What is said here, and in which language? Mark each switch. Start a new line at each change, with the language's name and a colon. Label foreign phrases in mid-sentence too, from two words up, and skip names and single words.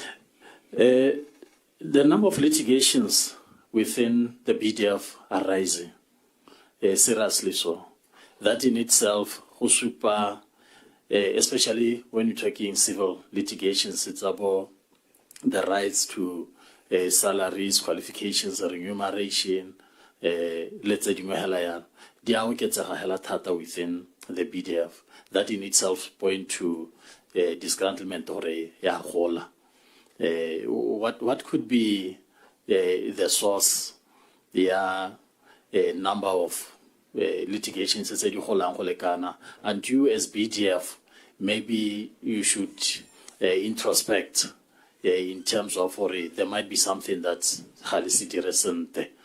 English: The number of litigations within the BDF are rising, seriously so. That in itself, especially when you're talking civil litigations, it's about the rights to salaries, qualifications, remuneration, let's say
Tswana: di a oketsega hela thata
English: within the BDF. That in itself point to disgruntlement or
Tswana: ya gola.
English: What could be the source? The number of litigations and you as BDF, maybe you should introspect in terms of there might be something that's highly recent.